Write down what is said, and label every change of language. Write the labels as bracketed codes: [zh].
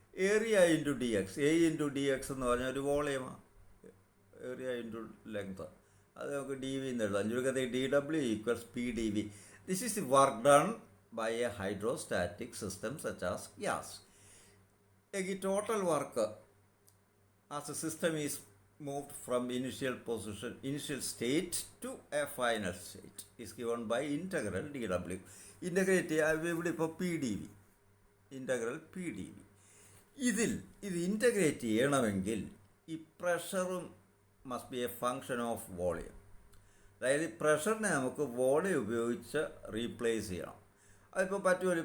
[ml] Area into D X, A into D X എന്ന് പറഞ്ഞാൽ ഒരു വോളിയമാണ്. ഏരിയ ഇൻറ്റു ലെങ്ത്, അത് നമുക്ക് ഡി വി എന്ന് എഴുതാം. ചുരുക്കത്തിൽ D W equals P D V. [en] This is the work done by a hydrostatic system such as gas. A total work as a system is moved from initial state to a final state is given by integral dw. [ml] Integrate ഇവിടെ ഇപ്പോൾ P D V, integral P D V. ഇത് integrate ചെയ്യണമെങ്കിൽ ഈ പ്രഷറും [en] Must be a function of volume. [ml] അതായത് പ്രഷറിനെ നമുക്ക് volume ഉപയോഗിച്ച് replace ചെയ്യണം. അതിപ്പോൾ പറ്റുമല്ലോ.